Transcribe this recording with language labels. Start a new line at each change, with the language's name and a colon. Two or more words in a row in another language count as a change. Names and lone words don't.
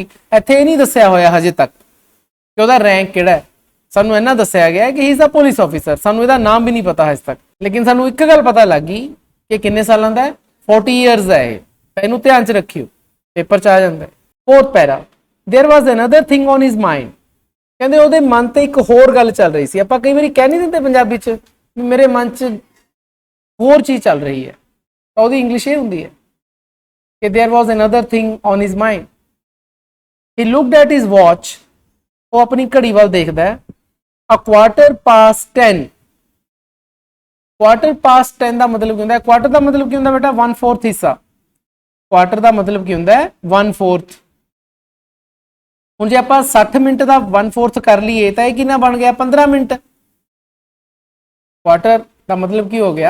Punjabi: ਇੱਥੇ ਇਹ ਨਹੀਂ ਦੱਸਿਆ ਹੋਇਆ ਹਜੇ ਤੱਕ ਕਿ ਉਹਦਾ ਰੈਂਕ ਕਿਹੜਾ ਹੈ। ਸਾਨੂੰ ਇਹਨਾਂ ਦੱਸਿਆ ਗਿਆ ਕਿ
English: he is a police officer.
Punjabi: ਸਾਨੂੰ ਇਹਦਾ ਨਾਮ ਵੀ ਨਹੀਂ ਪਤਾ ਹਜੇ ਤੱਕ, ਲੇਕਿਨ ਸਾਨੂੰ ਇੱਕ ਗੱਲ ਪਤਾ ਲੱਗ ਗਈ ਕਿ ਕਿੰਨੇ ਸਾਲਾਂ ਦਾ ਹੈ? 40 ਇਅਰਸ ਹੈ ਇਹ। ਤਾਂ ਇਹਨੂੰ ਧਿਆਨ 'ਚ ਰੱਖਿਓ, ਪੇਪਰ 'ਚ ਆ ਜਾਂਦਾ ਹੈ।
English: fourth para, there was another thing on his mind,
Punjabi: ਕਹਿੰਦੇ ਉਹਦੇ ਮਨ ਤੇ ਇੱਕ ਹੋਰ ਗੱਲ ਚੱਲ ਰਹੀ ਸੀ। ਆਪਾਂ ਕਈ ਵਾਰੀ ਕਹਿ ਨਹੀਂ ਦਿੰਦੇ ਪੰਜਾਬੀ 'ਚ ਵੀ ਮੇਰੇ ਮਨ 'ਚ ਹੋਰ ਚੀਜ਼ ਚੱਲ ਰਹੀ ਹੈ, ਤਾਂ ਉਹਦੀ ਇੰਗਲਿਸ਼ ਇਹ ਹੁੰਦੀ ਹੈ ਕਿ
English: there was another thing on his mind. he looked at his watch,
Punjabi: ਉਹ ਆਪਣੀ ਘੜੀ ਵੱਲ ਦੇਖਦਾ ਹੈ।
English: a quarter past 10, quarter past 10
Punjabi: ਦਾ ਮਤਲਬ ਕੀ ਹੁੰਦਾ? ਕੁਆਟਰ ਦਾ ਮਤਲਬ ਕੀ ਹੁੰਦਾ ਬੇਟਾ? 1/4 ਹਿੱਸਾ। ਕੁਆਟਰ ਦਾ ਮਤਲਬ ਕੀ ਹੁੰਦਾ ਹੈ? 1/4। ਹੁਣ ਜੇ ਆਪਾਂ 60 ਮਿੰਟ ਦਾ 1/4 ਕਰ ਲਈਏ ਤਾਂ ਇਹ ਕਿੰਨਾ ਬਣ ਗਿਆ? 15 ਮਿੰਟ। ਕੁਆਟਰ ਦਾ ਮਤਲਬ ਕੀ ਹੋ ਗਿਆ?